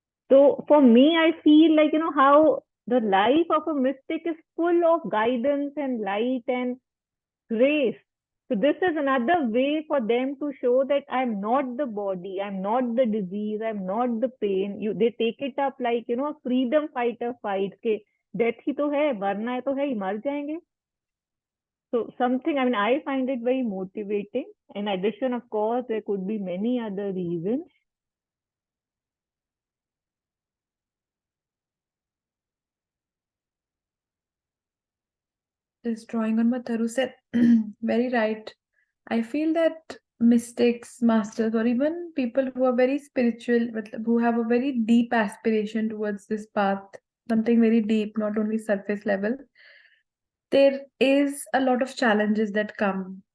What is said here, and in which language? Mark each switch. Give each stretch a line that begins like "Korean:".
English: So for me, I feel like, how the life of a mystic is full of guidance and light and grace. So this is another way for them to show that I'm not the body, I'm not the disease, I'm not the pain. They take it up like, a freedom fighter fight.
Hindi: के death ही तो है, मरना है तो है ही, मर जाएंगे.
English: So something, I find it very motivating. In addition, of course, there could be many other reasons. Just drawing on what Tharu said, very right. I feel that mystics, masters, or even people who are very spiritual, who have a very deep aspiration towards this path, something very deep, not only surface level, there is a lot of challenges that come.